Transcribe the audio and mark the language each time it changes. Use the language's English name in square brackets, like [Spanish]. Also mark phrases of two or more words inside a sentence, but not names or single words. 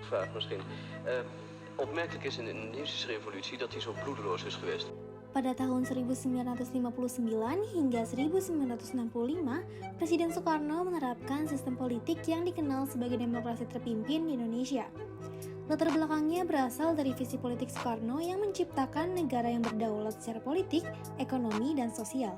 [Dutch] vraag misschien. Opmerkelijk is in de Indonesische revolutie dat die zo bloedeloos is geweest. [Indonesian] Pada tahun 1959 hingga 1965, Presiden Soekarno menerapkan sistem politik yang dikenal sebagai demokrasi terpimpin di Indonesia. Latar belakangnya berasal dari visi politik Soekarno yang menciptakan negara yang berdaulat secara politik, ekonomi, dan sosial.